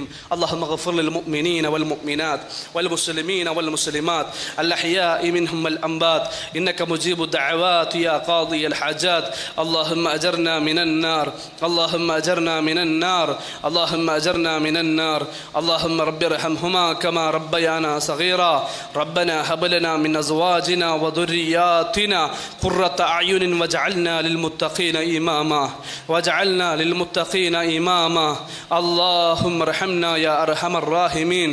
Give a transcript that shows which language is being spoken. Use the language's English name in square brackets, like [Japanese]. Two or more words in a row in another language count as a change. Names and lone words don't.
[Arabic] اللهم اغفر للمؤمنين والمؤمنات والمسلمين والمسلمات الأحياء منهم والأموات إنك مجيب الدعوات يا قاضي الحاجات. اللهم أجرنا من النار، اللهم أجرنا من النار، اللهم أجرنا من النار. اللهم رب ارحمهما كما ربيانا صغيرا. ربنا هب لنا من ازواجنا وذرياتنا قرة اعين واجعلنا للمتقين اماما اللهم ارحمنا يا ارحم الراحمين.